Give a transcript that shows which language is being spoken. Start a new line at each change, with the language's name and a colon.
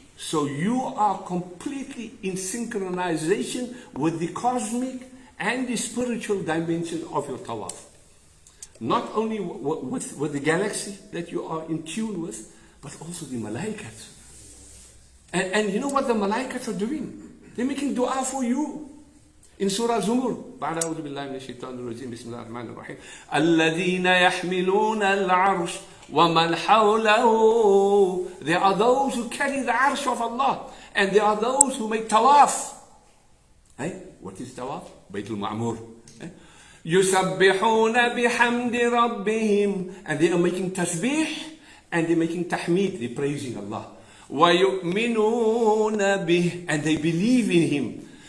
English: So you are completely in synchronization with the cosmic and the spiritual dimension of your tawaf. Not only with the galaxy that you are in tune with, but also the malaikat. And you know what the malaikat are doing? They're making dua for you.
Arabic: In Surah Zumur, أعوذ بالله من الشيطان الرجيم بسم الله الرحمن الرحيم الذين يحملون العرش وَمَنْ حَوْلَهُ.
English: There are those who carry the arsh of Allah. And there are those who make tawaf. What is tawaf? Baytul Ma'mur.
Arabic: يُسَبِّحُونَ بِحَمْدِ رَبِّهِمْ.
English: And they are making tasbih and they are making tahmeed. They are praising Allah.
Arabic: وَيُؤْمِنُونَ بِهِ.
English: And they believe in Him.